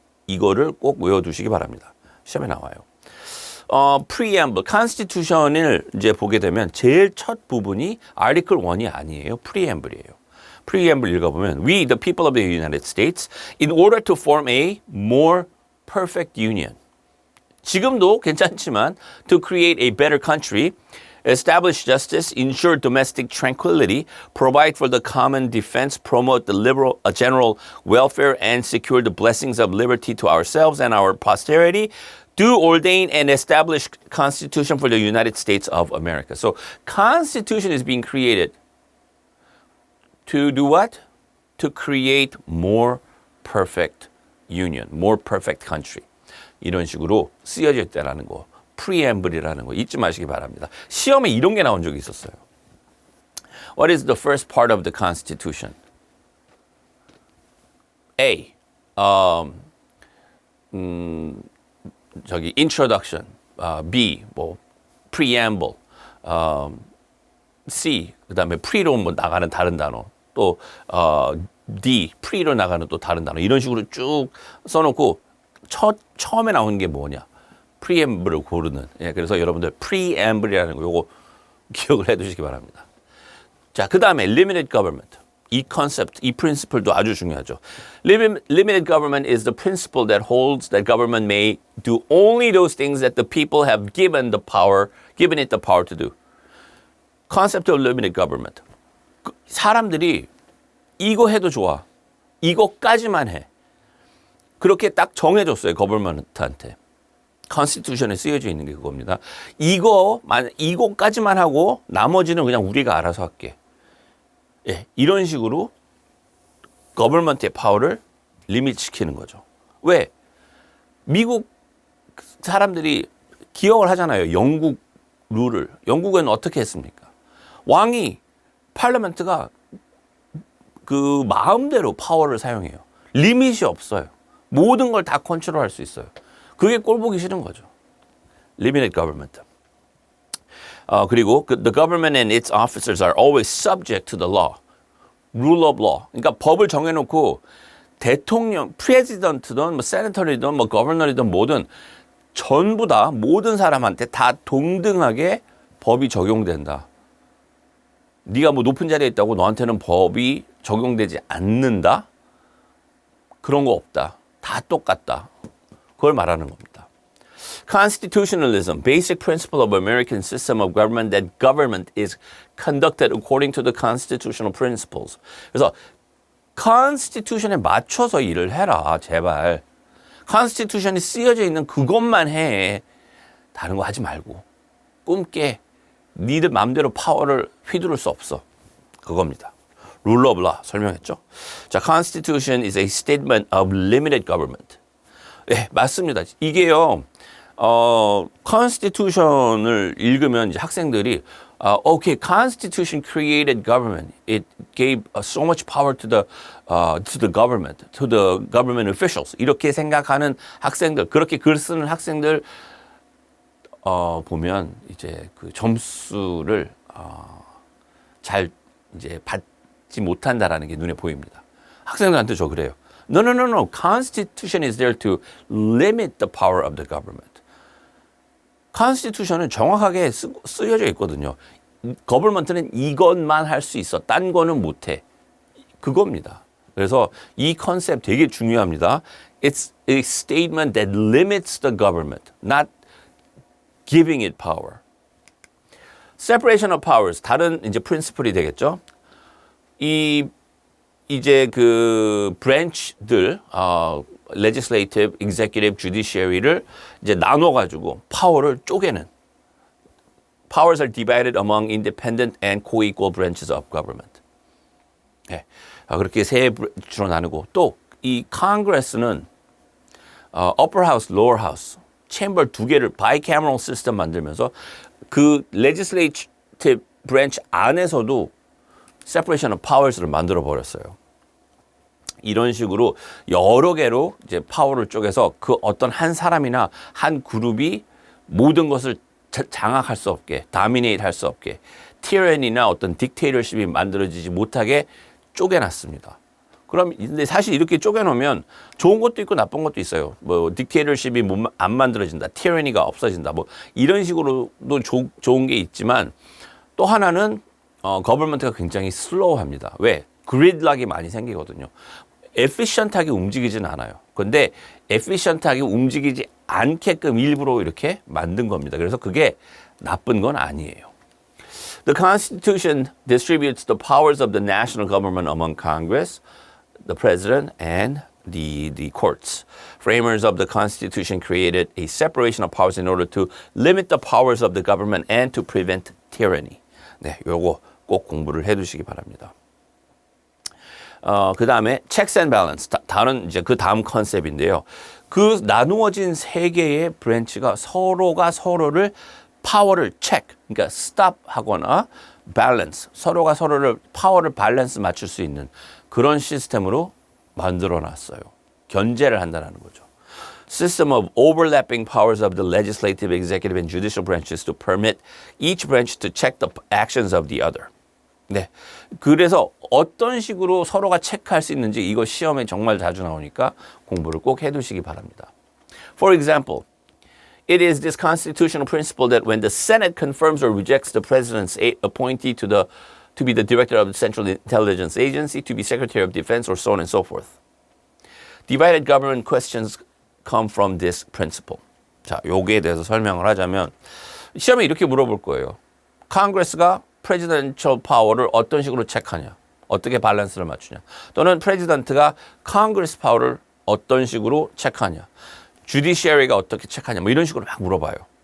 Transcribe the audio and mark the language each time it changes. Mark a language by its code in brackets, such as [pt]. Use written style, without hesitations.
[ko] 이거를 꼭 외워두시기 바랍니다. 시험에 나와요. preamble, constitution을 이제 보게 되면 제일 첫 부분이 article 1이 아니에요. preamble이에요. [en] preamble [ko] 읽어보면 [en] We, the people of the United States, in order to form a more perfect union. [ko] 지금도 괜찮지만 [en] to create a better country, establish justice, ensure domestic tranquility, provide for the common defense, promote the general welfare, and secure the blessings of liberty to ourselves and our posterity, do ordain and establish Constitution for the United States of America. So, Constitution is being created to do what? To create more perfect union, more perfect country. [ko] 이런 식으로 쓰여져 있다라는 거. preamble이라는 거 잊지 마시기 바랍니다. 시험에 이런 게 나온 적이 있었어요. [en] What is the first part of the Constitution? A. introduction. B. preamble. C. [ko] 그다음에 pre로 나가는 다른 단어. 또 D. pre로 나가는 또 다른 단어. 이런 식으로 쭉 써놓고 처음에 나오는 게 뭐냐? preamble을 고르는. 예, 그래서 여러분들 preamble이라는 거 요거 기억을 해두시기 바랍니다. 자, 그 다음에 limited government. 이 컨셉트, 이 principle도 아주 중요하죠. [en] Limited government is the principle that holds that government may do only those things that the people have given it the power to do. Concept of limited government. [ko] 사람들이 이거 해도 좋아. 이거까지만 해. 그렇게 딱 정해줬어요. 거버먼트한테. 컨스티튜션에 쓰여져 있는 게 그겁니다. 이거까지만 하고 나머지는 그냥 우리가 알아서 할게. 예, 이런 식으로 거버먼트의 파워를 리밋시키는 거죠. 왜? 미국 사람들이 기억을 하잖아요. 영국 룰을. 영국은 어떻게 했습니까? 왕이 파르멘트가 그 마음대로 파워를 사용해요. 리밋이 없어요. 모든 걸 다 컨트롤할 수 있어요. 그게 꼴 보기 싫은 거죠. [en] Limited government. [ko] 그리고 [en] the government and its officers are always subject to the law. Rule of law. [ko] 그러니까 법을 정해놓고 대통령, 프레지던트든 세네터리든 거버너리든 뭐든 전부 다 모든 사람한테 다 동등하게 법이 적용된다. 네가 높은 자리에 있다고 너한테는 법이 적용되지 않는다? 그런 거 없다. 다 똑같다. 그걸 말하는 겁니다. [en] Constitutionalism, basic principle of American system of government that government is conducted according to the constitutional principles. [ko] 그래서 Constitution에 맞춰서 일을 해라, 제발. Constitution이 쓰여져 있는 그것만 해. 다른 거 하지 말고. 꿈 깨. 니들 마음대로 파워를 휘두를 수 없어. 그겁니다. [en] Rule of law [ko] 설명했죠. 자, [en] Constitution is a statement of limited government. [ko] 네, 맞습니다. 이게요, Constitution을 읽으면 이제 학생들이, [en] okay, Constitution created government. It gave so much power to the government, to the government officials. [ko] 이렇게 생각하는 학생들, 그렇게 글 쓰는 학생들 보면 이제 그 점수를 잘 이제 받지 못한다라는 게 눈에 보입니다. 학생들한테 저 그래요. No. [en] Constitution is there to limit the power of the government. [ko] Constitution은 정확하게 쓰여져 있거든요. Government는 이것만 할 수 있어. 딴 거는 못 해. 그겁니다. 그래서 이 컨셉 되게 중요합니다. [en] It's a statement that limits the government, not giving it power. [ko] Separation of powers, 다른 이제 principle이 되겠죠. 이제 그 branch들, legislative, executive, judiciary를 이제 나눠가지고 파워를 쪼개는. [en] Powers are divided among independent and co-equal branches of government. [ko] 네. 그렇게 세 주로 나누고 또 이 Congress는 upper house, lower house, chamber 두 개를 bicameral system 만들면서 그 legislative branch 안에서도 separation of powers를 만들어 버렸어요. 이런 식으로 여러 개로 이제 파워를 쪼개서 그 어떤 한 사람이나 한 그룹이 모든 것을 장악할 수 없게, 다미네이트 할 수 없게, 티라니나 어떤 딕테이터십이 만들어지지 못하게 쪼개놨습니다. 그럼 근데 사실 이렇게 쪼개놓으면 좋은 것도 있고 나쁜 것도 있어요. 뭐 딕테이터십이 안 만들어진다, 티라니가 없어진다, 뭐 이런 식으로도 좋은 게 있지만 또 하나는 거버먼트가 굉장히 슬로우합니다. 왜? 그리드락이 많이 생기거든요. 에피션트하게 움직이진 않아요. 근데 에피션트하게 움직이지 않게끔 일부러 이렇게 만든 겁니다. 그래서 그게 나쁜 건 아니에요. [en] The Constitution distributes the powers of the national government among Congress, the President, and the courts. Framers of the Constitution created a separation of powers in order to limit the powers of the government and to prevent tyranny. [ko] 네, 요거 꼭 공부를 해두시기 바랍니다. 그 다음에 checks and balance. 다른 이제 그 다음 컨셉인데요. 그 나누어진 세 개의 브랜치가 서로가 서로를 파워를 체크, 그러니까 stop 하거나 balance, 서로가 서로를 파워를 밸런스 맞출 수 있는 그런 시스템으로 만들어 놨어요. 견제를 한다는 거죠. [en] System of overlapping powers of the legislative, executive, and judicial branches to permit each branch to check the actions of the other. [ko] 네. 그래서 어떤 식으로 서로가 체크할 수 있는지 이거 시험에 정말 자주 나오니까 공부를 꼭 해두시기 바랍니다. [en] For example, it is this constitutional principle that when the Senate confirms or rejects the president's appointee to be the director of the Central Intelligence Agency, to be Secretary of Defense, or so on and so forth. Divided government questions come from this principle. [ko] 자, 여기에 대해서 설명을 하자면 시험에 이렇게 물어볼 거예요. Congress가 프레지던셜 파워를 어떤 식으로 체크하냐, 어떻게 밸런스를 맞추냐, 또는 프레지던트가 Congress 파워를 어떤 식으로 체크하냐, 주디시어리가 어떻게 체크하냐, 뭐 이런 식으로 막 물어봐요.